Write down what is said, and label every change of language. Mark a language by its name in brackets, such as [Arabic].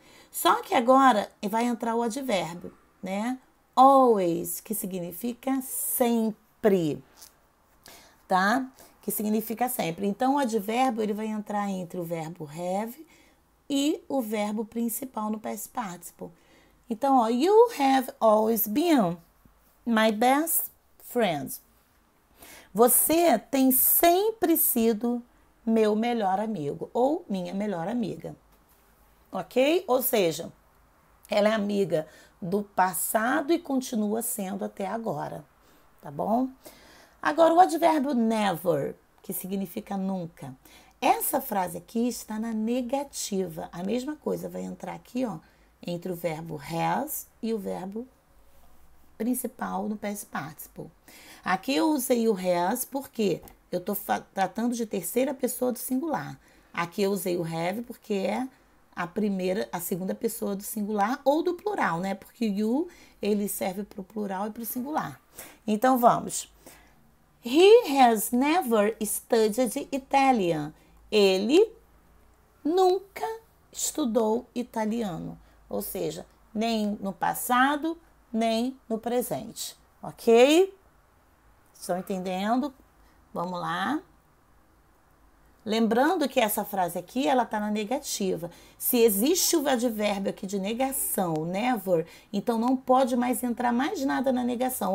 [Portuguese] Só que agora vai entrar o advérbio, né? Always, que significa sempre, tá? Que significa sempre. Então, o advérbio ele vai entrar entre o verbo have e o verbo principal no past participle. Então, ó, [English] you have always been my best friend. [Portuguese] Você tem sempre sido meu melhor amigo ou minha melhor amiga, ok? Ou seja, ela é amiga do passado e continua sendo até agora, tá bom? Agora, o advérbio never, que significa nunca. Essa frase aqui está na negativa. A mesma coisa vai entrar aqui, ó, entre o verbo has e o verbo principal no past participle. Aqui eu usei o has porque eu estou tratando de terceira pessoa do singular. Aqui eu usei o have porque é a segunda pessoa do singular ou do plural, né? Porque you, ele serve para o plural e para o singular. Então, vamos. [English] He has never studied Italian. [Portuguese] Ele nunca estudou italiano. Ou seja, nem no passado, nem no presente. Ok? Estão entendendo? Vamos lá. Lembrando que essa frase aqui, ela está na negativa. Se existe o advérbio aqui de negação, never, então não pode mais entrar mais nada na negação.